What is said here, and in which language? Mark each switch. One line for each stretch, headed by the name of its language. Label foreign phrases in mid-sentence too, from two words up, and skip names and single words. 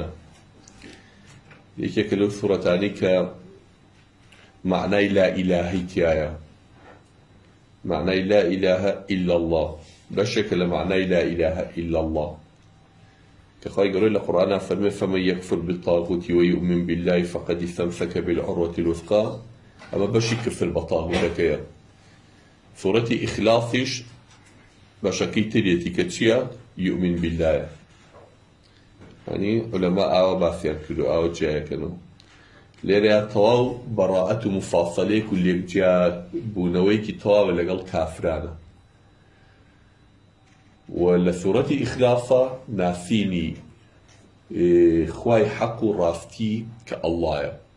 Central Kurdish: یەکێکە لەو سوورەتانەی کە معنای لا ئیلاهەی تایە، معنای
Arabic: لا ئیلاهە ئیلا الله،
Central Kurdish: بەشێکە لە معنای
Arabic: لا ئیلاهە ئیلا الله
Central Kurdish: کە خۆی گەورەی لە قورئانە فەرمێ
Arabic: فەمەن یەکفر بالطاغوت ويؤمن بالله فقد استمسك بالعروة الوثقى.
Central Kurdish: ئەمە بەشی کفر بە تاغوتەکەیە. سوورەتی ئیخلاسیش بەشەکەی ترێتی کە چییە؟
Arabic: یؤمن بالله.
Central Kurdish: يعني علماء ئاوا باسییان کردو، ئاوا جیایەکەنەوە. لێرەیە تەواو بەڕائەت و مفاسەلەیەک و لێکجیا بوونەوەیکی تەواوە لەگەڵ کافرانە. و لە سوورەتی ئیخلاسە ناسینی خوای حەق و ڕاستی کە ئەڵڵایە.